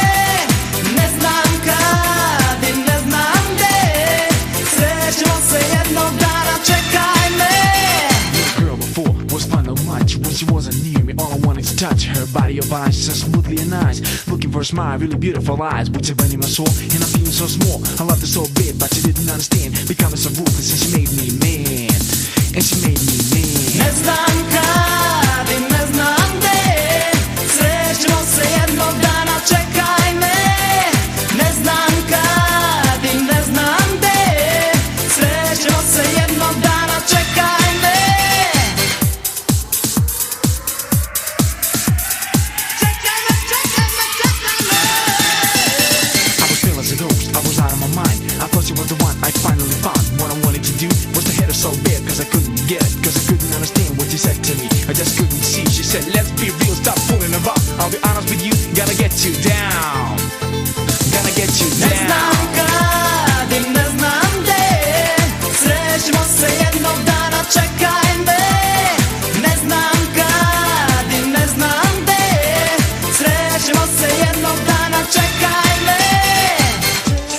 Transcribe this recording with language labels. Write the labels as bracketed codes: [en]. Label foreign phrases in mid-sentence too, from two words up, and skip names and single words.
[sr] Ne znam kad i ne znam gde, srećemo se jednog dana, čekaj me. [en] Girl before was fun so much when she wasn't near me. All I wanted to touch her body of eyes, so smoothly and nice. Looking for a smile, really beautiful eyes, which are burning my soul. And I'm feeling so small. I loved her so big, but she didn't understand. Becoming so ruthless, and she made me man. And she made me man. [sr] Ne znam kad i ne znam gde, srećemo se jednog dana, čekaj me. Ne znam kad i ne znam gde, srećemo se jednog dana, čekaj me. Čekaj me, čekaj me, čekaj me. [en] I was feeling as a ghost, I was out of my mind. I thought she was the one I finally found. What I wanted to do was to hit her so bad, cause I couldn't get it, cause I couldn't understand what she said to me. I just couldn't see. She said, let's be real, stop fooling around. I'll be honest with you, gotta get you down. Gotta get you [sr] Ne [en] down. [sr] znam kad i ne znam gde, srećemo se jednog dana, čekaj me. Ne znam kad i ne znam gde, srećemo se jednog dana, čekaj me.